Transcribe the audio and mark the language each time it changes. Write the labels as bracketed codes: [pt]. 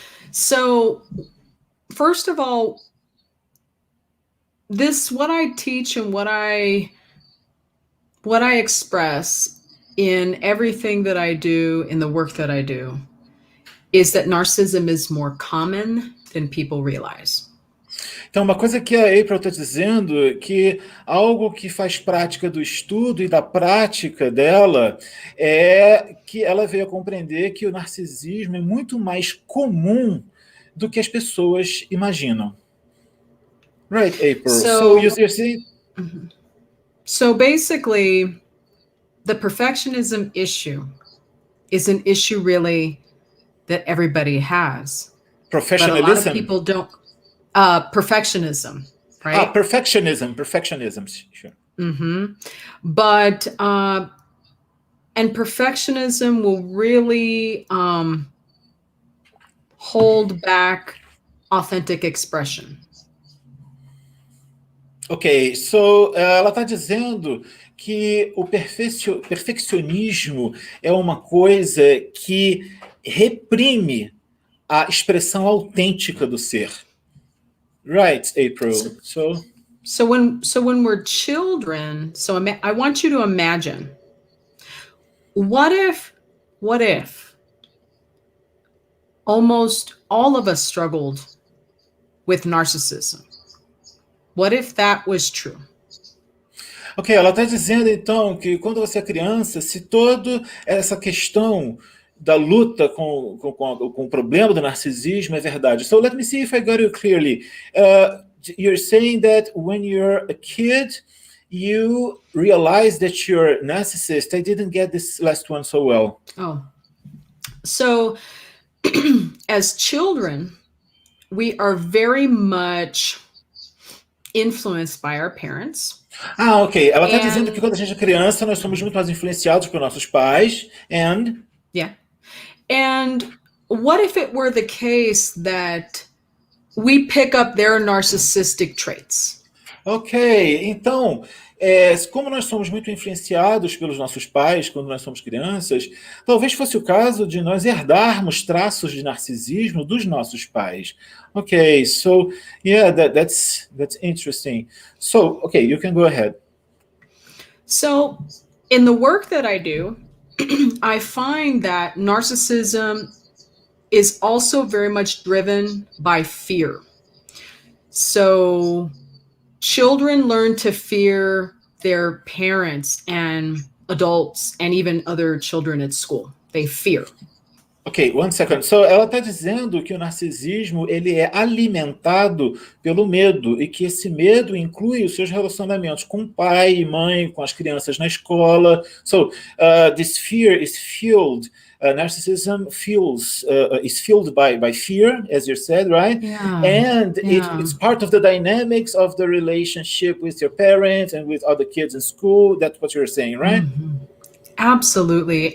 [en] So, first of all, what I teach and what I express in everything that I do, in the work that I do, is that narcissism is more common than people realize. [pt] Então, uma coisa que a April está dizendo é que algo que faz prática do estudo e da prática dela é que ela veio a compreender que o narcisismo é muito mais comum do que as pessoas imaginam. [en] Right, April. So you see? So basically, the perfectionism issue is an issue really that everybody has. Professionalism? But a lot of people don't. Perfectionism, right? Perfectionism, sure. Mm-hmm. But, and perfectionism will really hold back authentic expression. Ok, so [pt] ela está dizendo que o perfeccionismo é uma coisa que reprime a expressão autêntica do ser. [en] Right, April. So when we're children, I want you to imagine, what if almost all of us struggled with narcissism? What if that was true? [pt] Ok, ela está dizendo então que quando você é criança, se toda essa questão da luta com o problema do narcisismo é verdade. [en] So let me see if I got you clearly. You're saying that when you're a kid, you realize that you're a narcissist. I didn't get this last one so well. Oh, so as children, we are very much influenced by our parents. Ah, ok. [pt] Ela está dizendo que quando a gente é criança, nós somos muito mais influenciados por nossos pais. [en] Yeah. And what if it were the case that we pick up their narcissistic traits? [pt] Ok, então, como nós somos muito influenciados pelos nossos pais quando nós somos crianças, talvez fosse o caso de nós herdarmos traços de narcisismo dos nossos pais. [en] Ok, so, yeah, that's interesting. So, okay, you can go ahead. So, in the work that I do, I find that narcissism is also very much driven by fear. So, children learn to fear their parents and adults and even other children at school. They fear. Ok, one second. [pt] So, ela está dizendo que o narcisismo ele é alimentado pelo medo e que esse medo inclui os seus relacionamentos com pai e mãe, com as crianças na escola. [en] So, this fear is fueled. Narcissism is fueled by fear, as you said, right? Yeah. And it's part of the dynamics of the relationship with your parents and with other kids in school. That's what you're saying, right? Mm-hmm. Absolutely.